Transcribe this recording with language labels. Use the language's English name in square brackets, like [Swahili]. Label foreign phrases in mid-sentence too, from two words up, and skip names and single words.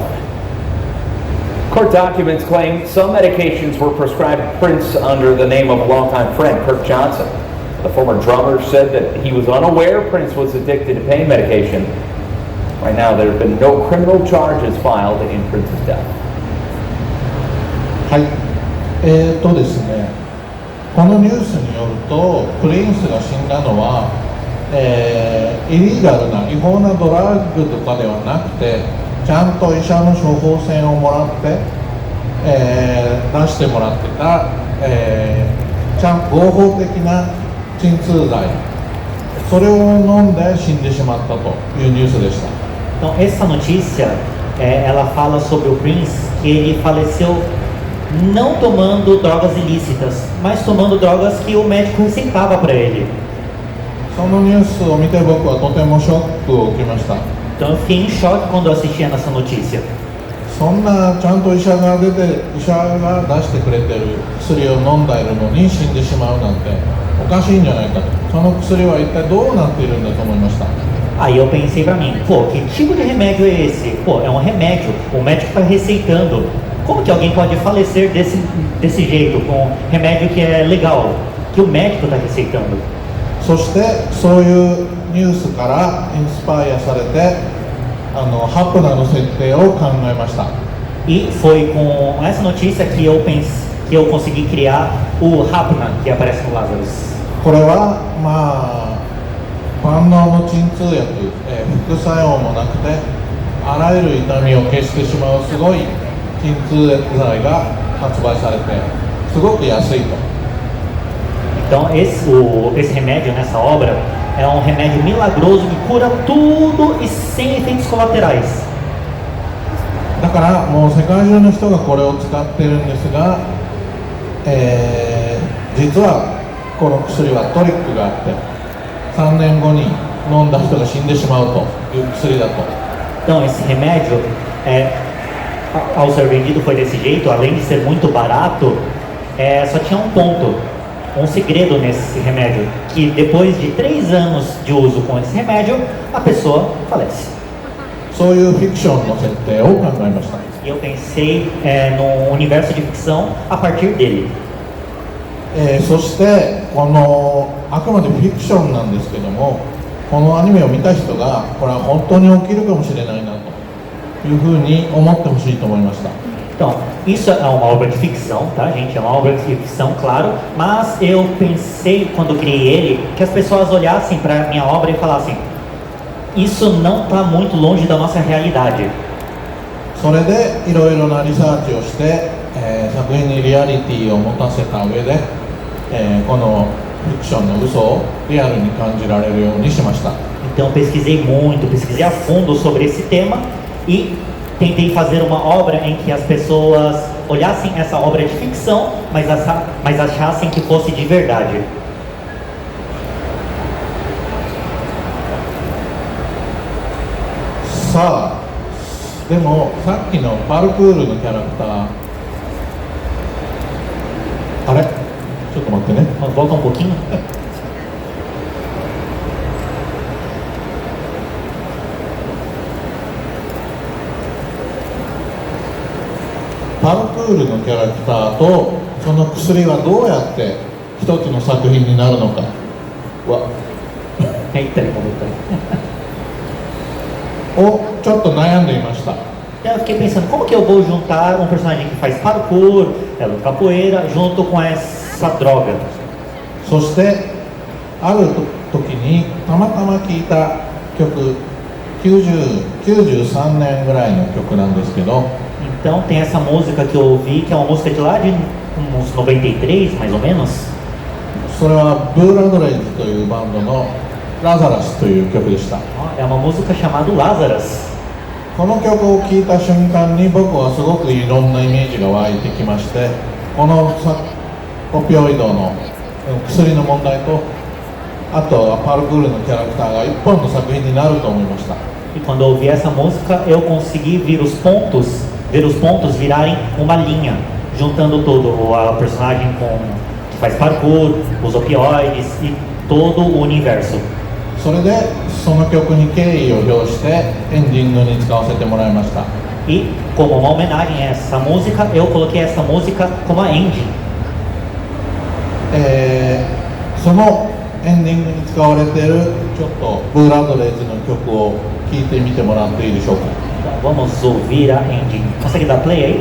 [English] Court documents claim some medications were prescribed to Prince under the name of a longtime friend, Kirk Johnson. The former drummer said that he was unaware Prince was addicted to pain medication. Right now, there have been no criminal charges filed in Prince's death. [Japanese] はい、ですね、このニュースによると、プリンスが死んだのは、イリーガルな違法なドラッグとかではなくて、ちゃんと医者の処方箋をもらって、出してもらってた、ちゃんと合法的な鎮痛剤、それを飲んで死んでしまったというニュースでした。 [Portuguese] Então, essa notícia, ela fala sobre o Prince, que ele faleceu não tomando drogas ilícitas, mas tomando drogas que o médico receitava para ele. [Japanese] そのニュースを見て僕はとてもショックを受けました。 [Portuguese] Então, eu fiquei em choque quando eu assistia nessa notícia. [Japanese] そんなちゃんと医者が出してくれてる薬を飲んでいるのに死んでしまうなんておかしいんじゃないかと。その薬は一体どうなっているんだと思いました。 [Portuguese] Aí eu pensei pra mim, pô, que tipo de remédio é esse? Pô, é um remédio, o médico está receitando. Como que alguém pode falecer desse jeito, com um remédio que é legal, que o médico está receitando? [Japanese] そしてそういうニュースからインスパイアされてハプナーの設定を考えました。 [Portuguese] E foi com essa notícia que eu consegui criar o Hapna, que aparece no Lazarus. [Japanese] これは万能の鎮痛薬、副作用もなくてあらゆる痛みを消してしまうすごい鎮痛剤が発売されてすごく安いと。 [Portuguese] Então esse remédio nessa obra é um remédio milagroso que cura tudo e sem efeitos colaterais. [Japanese] だからもう世界中の人がこれを使ってるんですが、実はこの薬はトリックがあって3年後に飲んだ人が死んでしまうという薬だと。 [Portuguese] Então esse remédio, ao ser vendido foi desse jeito, além de ser muito barato, só tinha um ponto, um segredo nesse remédio, que depois de 3 anos de uso com esse remédio, a pessoa falece. [Japanese] そういうフィクションの設定を考えました。 [Portuguese] E eu pensei num universo de ficção a partir dele. [Japanese] そしてこのあくまでフィクションなんですけども、このアニメを見た人がこれは本当に起きるかもしれないなというふうに思ってほしいと思いました。 [Portuguese] Então, isso é uma obra de ficção, tá, gente? É uma obra de ficção, claro, mas eu pensei, quando criei ele, que as pessoas olhassem para minha obra e falassem: isso não está muito longe da nossa realidade. [Japanese] それでいろいろなリサーチをして、作品にリアリティを持たせた上で、このフィクションの嘘をリアルに感じられるようにしました。 [Portuguese] Então pesquisei muito, pesquisei a fundo sobre esse tema e tentei fazer uma obra em que as pessoas olhassem essa obra de ficção, mas achassem que fosse de verdade. [Japanese] さあ、でもさっきのパルクールのキャラクター、あれちょっと待ってね。 [Portuguese] Volta um pouquinho. [Japanese] パルクールのキャラクターとその薬はどうやって一つの作品になるのかは [Portuguese] É italiano, voltando. [Japanese] をちょっと悩んでいました。 [Portuguese] Então eu fiquei pensando, como que eu vou juntar um personagem que faz parkour, capoeira, junto com essa droga? [Japanese] そしてある時にたまたま聴いた曲、93年ぐらいの曲なんですけど、 [Portuguese] Então tem essa música que eu ouvi, que é uma música de lá de uns 93, mais ou menos. [Japanese] それはブーラドレイズというバンドのラザラスという曲でした。 [Portuguese] É uma música chamada Lazarus. [Japanese] この曲を聴いた瞬間に僕はすごくいろんなイメージが湧いてきまして、このオピオイドの薬の問題と、あとはパルクールのキャラクターが一本の作品になると思いました。 [Portuguese] E quando eu ouvi essa música, eu consegui ver os pontos virarem uma linha, juntando todo o personagem que faz parkour, os opioides e todo o universo. [Japanese] それでその曲に敬意を表してエンディングに使わせてもらいました。 [Portuguese] E como uma homenagem a essa música, eu coloquei essa música como a ending. [Japanese] そのエンディングに使われているちょっとブーラドレイズの曲を聴いてみてもらっていいでしょうか。 [Portuguese] Então, vamos ouvir a ending. Consegue dar play aí?